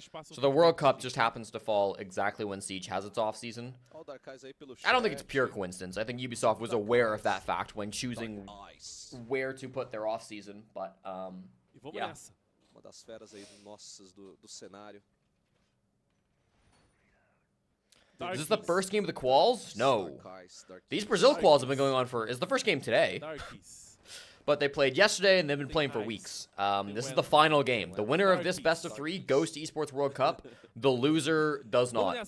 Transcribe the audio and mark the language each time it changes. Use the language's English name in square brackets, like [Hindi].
[English] So the World Cup just happens to fall exactly when Siege has its off-season. I don't think it's pure coincidence. I think Ubisoft was aware of that fact when choosing where to put their off-season, but, yeah. [Portuguese] Uma das feras aí nossas do cenário. [English] Is this the first game of the quals? No. These Brazil quals have been going on for... It's the first game today. But they played yesterday, and they've been playing for weeks. This is the final game. The winner of this best of 3 goes to Esports World Cup. The loser does not.